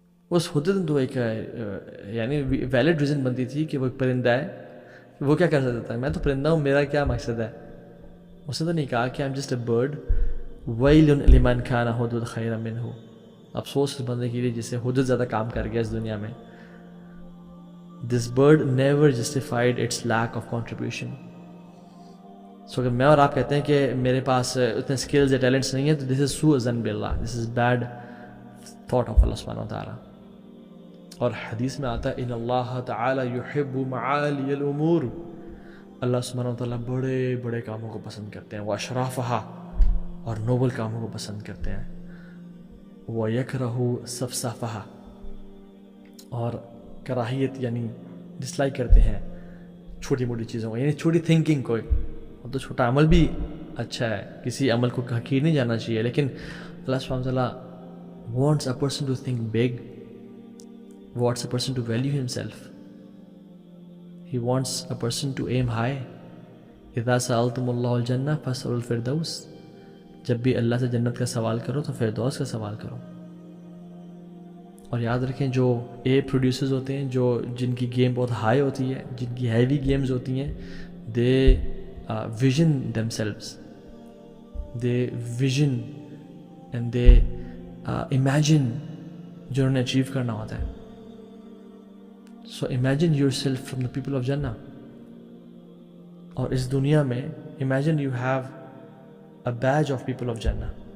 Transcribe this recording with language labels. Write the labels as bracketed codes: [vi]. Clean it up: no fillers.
[ur] اس ہدہد تو ایک یعنی ویلڈ ریزن بنتی تھی کہ وہ ایک پرندہ ہے، وہ کیا کر سکتا ہے؟ میں تو پرندہ ہوں، میرا کیا مقصد ہے؟ اس نے تو نہیں کہا کہ [en] I am just a bird. [ar] ویل لمن کان ہدہد خیرا منہ. [ur] افسوس اس بندے کے لیے جسے ہدہد زیادہ کام کر گیا اس دنیا میں. [en] This bird never justified its lack of contribution. [ur] So اگر میں اور آپ کہتے ہیں کہ میرے پاس اتنے سکلز یا ٹیلنٹس نہیں ہیں تو this is سوء باللہ، [en] this is bad thought of [ur] اللہ سبحانہ وتعالی. اور حدیث میں آتا ہے [ar] ان اللہ تعالی یحب معالی الامور. [ur] اللہ سبحانہ وتعالی بڑے بڑے کاموں کو پسند کرتے ہیں، واشرافہا، اور نوبل کاموں کو پسند کرتے ہیں، ویکرہ سفسافہا، اور کراہیت یعنی ڈسلائک کرتے ہیں چھوٹی موٹی چیزوں کو، یعنی چھوٹی تھنکنگ کو. اور تو چھوٹا عمل بھی اچھا ہے، کسی عمل کو حقیر نہیں جانا چاہیے، لیکن اللہ سبحانہ وتعالیٰ [en] wants a person to think big wants a person to value himself. He wants a person to aim high. [ar] إِذَا سَأَلْتُمُ اللَّهُ الْجَنَّةَ فَاسْأَلُوا الْفِرْدَوْسَ. [ur] جب بھی اللہ سے جنت کا سوال کرو تو فردوس کا سوال کرو. اور یاد رکھیں جو اے پروڈیوسرز ہوتے ہیں, جن کی گیم بہت ہائی ہوتی ہے, جن کی ہیوی گیمز ہوتی ہیں, [en] They vision themselves. They vision and they imagine [ur] جو انہوں نے اچیو کرنا ہوتا ہے. [en] So imagine yourself from the people of Jannah. [ur] اور اس دنیا میں [en] imagine you have a badge of people of Jannah.